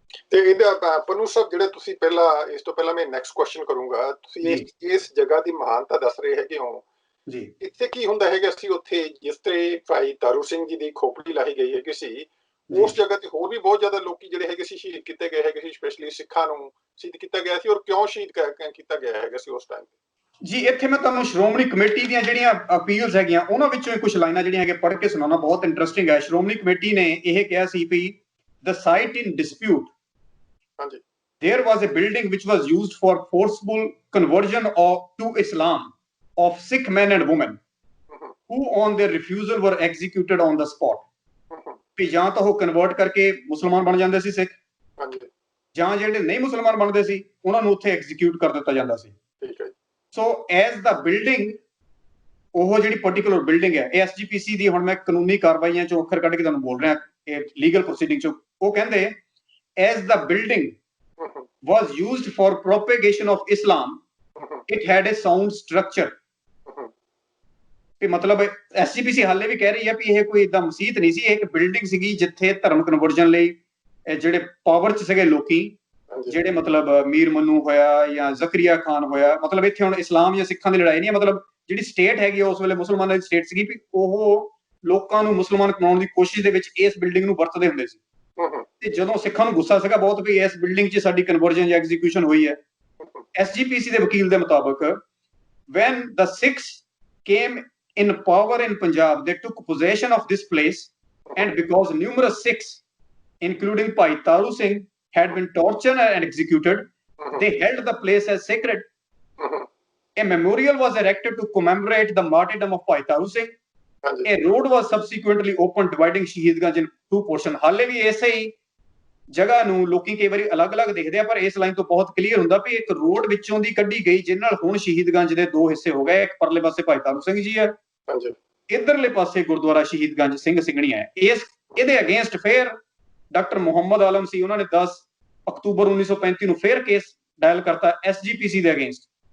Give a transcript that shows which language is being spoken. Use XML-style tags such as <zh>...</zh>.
<pa>ਤੇ ਇਹਦਾ ਪਨੂ ਸਾਹਿਬ ਜਿਹੜੇ ਤੁਸੀਂ ਪਹਿਲਾਂ ਇਸ ਤੋਂ ਪਹਿਲਾਂ ਮੈਂ ਨੈਕਸਟ ਕੁਐਸਚਨ ਕਰੂੰਗਾ, ਤੁਸੀਂ ਇਸ ਜਗ੍ਹਾ ਦੀ ਮਹਾਨਤਾ ਦੱਸ ਰਹੇ ਹੈਗੇ ਹੋ ਜੀ, ਇੱਥੇ ਕੀ ਹੁੰਦਾ ਹੈਗਾ ਸੀ ਉੱਥੇ ਜਿਸ ਤੇ ਭਾਈ ਤਾਰੂ ਸਿੰਘ ਜੀ ਦੀ ਖੋਪੜੀ ਲਾਹੀ ਗਈ ਹੈਗੀ ਸੀ, ਉਸ ਜਗ੍ਹਾ ਤੇ ਹੋਰ ਵੀ ਬਹੁਤ ਜ਼ਿਆਦਾ ਲੋਕੀ ਜਿਹੜੇ ਹੈਗੇ ਸੀ ਸ਼ਹੀਦ ਕੀਤੇ ਗਏ ਹੈਗੇ ਸੀ, ਸਪੈਸ਼ਲੀ ਸਿੱਖਾਂ ਨੂੰ ਸ਼ਹੀਦ ਕੀਤਾ ਗਿਆ ਸੀ, ਔਰ ਕਿਉਂ ਸ਼ਹੀਦ ਕੀਤਾ ਗਿਆ ਹੈਗਾ ਸੀ ਉਸ ਟਾਈਮ ਜੀ? ਇੱਥੇ ਮੈਂ ਤੁਹਾਨੂੰ ਸ਼੍ਰੋਮਣੀ ਕਮੇਟੀ ਦੀਆਂ ਜਿਹੜੀਆਂ ਅਪੀਲਸ ਹੈਗੀਆਂ ਉਹਨਾਂ ਵਿੱਚੋਂ ਕੁਝ ਲਾਈਨਾਂ ਜਿਹੜੀਆਂ ਹੈਗੇ ਪੜ੍ਹ ਕੇ ਸੁਣਾਉਣਾ ਬਹੁਤ ਇੰਟਰਸਟਿੰਗ ਹੈ।</pa> <en>Shiromani committee ਨੇ ਇਹ ਕਿਹਾ ਸੀ ਵੀ the site in dispute, ਹਾਂਜੀ, there was a building which was used for forcible conversion to Islam of Sikh men and women who on their refusal were executed on the spot।</en> <pa>ਵੀ ਜਾਂ ਤਾਂ ਉਹ convert ਕਰਕੇ ਮੁਸਲਮਾਨ ਬਣ ਜਾਂਦੇ ਸੀ ਸਿੱਖ, ਜਾਂ ਜਿਹੜੇ ਨਹੀਂ ਮੁਸਲਮਾਨ ਬਣਦੇ ਸੀ ਉਹਨਾਂ ਨੂੰ ਉੱਥੇ ਐਗਜ਼ੀਕਿਊਟ ਕਰ ਦਿੱਤਾ ਜਾਂਦਾ ਸੀ। ਠੀਕ ਹੈ। ਸੋ ਐਜ਼ ਦਾ ਬਿਲਡਿੰਗ, ਉਹ ਜਿਹੜੀ ਪਾਰਟਿਕੂਲਰ ਬਿਲਡਿੰਗ ਹੈ ਇਹ ਐਸਜੀਪੀਸੀ ਦੀ, ਹੁਣ ਮੈਂ ਕਾਨੂੰਨੀ ਕਾਰਵਾਈਆਂ ਚੋਂ ਅੱਖਰ ਕੱਢ ਕੇ ਤੁਹਾਨੂੰ ਬੋਲ ਰਿਹਾ, ਇਹ ਲੀਗਲ ਪ੍ਰੋਸੀਡਿੰਗ ਚੋਂ, ਉਹ ਕਹਿੰਦੇ as ਦਾ building was used for propagation of Islam, it had a sound structure। ਵੀ ਮਤਲਬ ਐਸਜੀਪੀਸੀ ਹਾਲੇ ਵੀ ਕਹਿ ਰਹੀ ਹੈ ਵੀ ਇਹ ਕੋਈ ਏਦਾਂ ਮਸਜਿਦ ਨਹੀਂ ਸੀ, ਇਹ ਇੱਕ ਬਿਲਡਿੰਗ ਸੀਗੀ ਜਿੱਥੇ ਧਰਮ ਕਨਵਰਜਨ ਲਈ ਜਿਹੜੇ ਪਾਵਰ 'ਚ ਸੀਗੇ ਲੋਕੀ, ਜਿਹੜੇ ਮਤਲਬ ਮੀਰ ਮਨੂ ਹੋਇਆ ਜਾਂ ਜ਼ਕਰੀਆ ਖਾਨ ਹੋਇਆ, ਮਤਲਬ ਇੱਥੇ ਹੁਣ ਇਸਲਾਮ ਜਾਂ ਸਿੱਖਾਂ ਦੀ ਲੜਾਈ ਨਹੀਂ ਹੈ, ਮਤਲਬ ਜਿਹੜੀ ਸਟੇਟ ਹੈਗੀ ਉਸ ਵੇਲੇ ਮੁਸਲਮਾਨਾਂ ਦੀ ਸਟੇਟ ਸੀਗੀ, ਵੀ ਉਹ ਲੋਕਾਂ ਨੂੰ ਮੁਸਲਮਾਨ ਬਣਾਉਣ ਦੀ ਕੋਸ਼ਿਸ਼ ਦੇ ਵਿੱਚ ਇਸ ਬਿਲਡਿੰਗ ਨੂੰ ਵਰਤਦੇ ਹੁੰਦੇ ਸੀ। ਤੇ ਜਦੋਂ ਸਿੱਖਾਂ ਨੂੰ ਗੁੱਸਾ ਸੀਗਾ ਬਹੁਤ ਵੀ ਇਸ ਬਿਲਡਿੰਗ 'ਚ ਸਾਡੀ ਕਨਵਰਜਨ ਜਾਂ ਐਗਜ਼ੀਕਿਊਸ਼ਨ ਹੋਈ ਹੈ, ਐਸਜੀਪੀਸੀ ਦੇ ਵਕੀਲ ਦੇ ਮੁਤਾਬਕ when the Sikhs came in power in Punjab, they took possession of this place, and because numerous Sikhs including Bhai Taru Singh had been tortured and executed, they held the place as sacred।</pa> <en>A memorial was erected to commemorate the martyrdom of Bhai Taru Singh। A road was subsequently opened dividing Shahidganj in two portions।</en> <pa>ਹਾਲੇ ਵੀ ਇਸੇ ਹੀ ਜਗ੍ਹਾ ਨੂੰ ਲੋਕੀ ਕਈ ਵਾਰੀ ਅਲੱਗ-ਅਲੱਗ ਦੇਖਦੇ ਆ, ਪਰ ਇਸ ਲਾਈਨ ਤੋਂ ਬਹੁਤ ਕਲੀਅਰ ਹੁੰਦਾ ਵੀ ਇੱਕ ਰੋਡ ਵਿੱਚੋਂ ਦੀ ਕੱਢੀ ਗਈ ਜਿਹਦੇ ਨਾਲ ਹੁਣ ਸ਼ਹੀਦਗੰਜ ਦੇ ਦੋ ਹਿੱਸੇ ਹੋ ਗਏ, ਇੱਕ ਪਰਲੇ ਪਾਸੇ ਭਾਈ ਤਾਰੂ ਸਿੰਘ ਜੀ ਹੈ, ਇਧਰਲੇ ਪਾਸੇ ਗੁਰਦੁਆਰਾ ਸ਼ਹੀਦਗੰਜ ਸਿੰਘ ਸਿੰਘਣੀਆਂ ਹੈ। ਇਹਦੇ ਅਗੇਂਸਟ ਫੇਰ ਡਾਕਟਰ ਮੁਹੰਮਦ ਆਲਮ ਸੀ, ਉਹਨਾਂ ਨੇ 10 ਅਕਤੂਬਰ 1935 ਨੂੰ ਫੇਰ ਕੇਸ ਡਾਇਲ ਕਰਤਾ ਐਸਜੀਪੀਸੀ ਦੇ ਅਗੇਂਸਟ।</pa>